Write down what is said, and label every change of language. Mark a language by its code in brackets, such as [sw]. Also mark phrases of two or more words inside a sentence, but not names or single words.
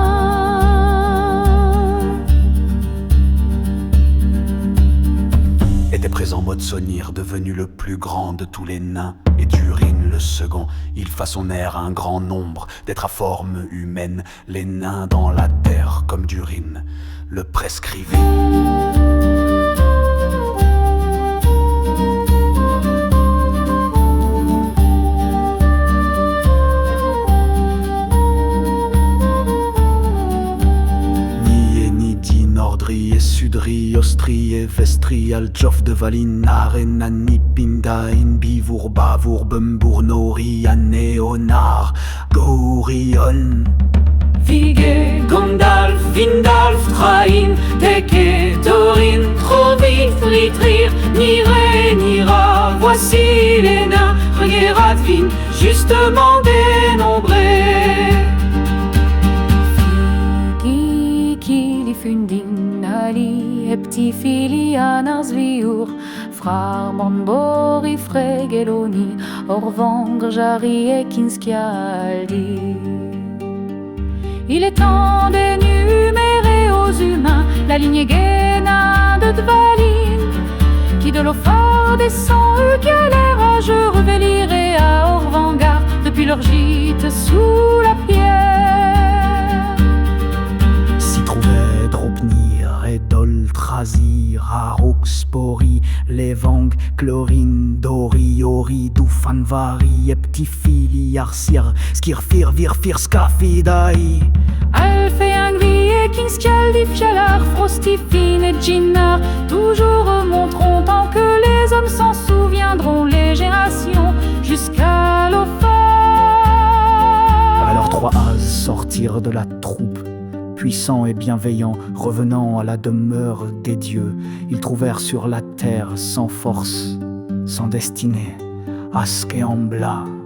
[fr] Était présent Modsonir, devenu le plus grand de tous les nains, et Durin le second. Ils façonnèrent un grand nombre d'êtres à forme humaine. Les nains dans la terre, comme Durin le prescrivait. Nordri et Sudri, Ostri et Vestri, Aljof de Valin, Arenani, Pindain, Bivur, Bavur, Bumbur, Nori, Aneonar, Gorion. Vigé, Gondalf, Vindalf, Trahin, Teke, Thorin, Trovi, Fritrir, Nire, Nira, voici les nains, Regeradvin, justement dénombrés. Fundin Ali, Eptifili, Anarsviur, Frarmon, Bori, Fregeloni, Orvangr, Jari et Kinskialdi. Il est temps d'énumérer aux humains la lignée Géna de Dvalin, qui de l'Ophar descend, eux qui à l'air rageux reveliraient à Orvangar depuis leur gîte sous la pierre. S'y trouvait Dropnir, Edol, Trazir, Aroxpori, Levang, Chlorine, Dori, Ori, Dufanvari, Eptifili, Arsir, Skirfir, Virfir, Skafidai. Alfeangvi et Kinskialdi, Fjalar, Frostifine et Jinnar, toujours remonteront tant que les hommes s'en souviendront, les générations jusqu'à l'Ophar. Alors 3 As sortirent de la troupe. Puissants et bienveillants, revenant à la demeure des dieux, ils trouvèrent sur la terre sans force, sans destinée, Askhéambla.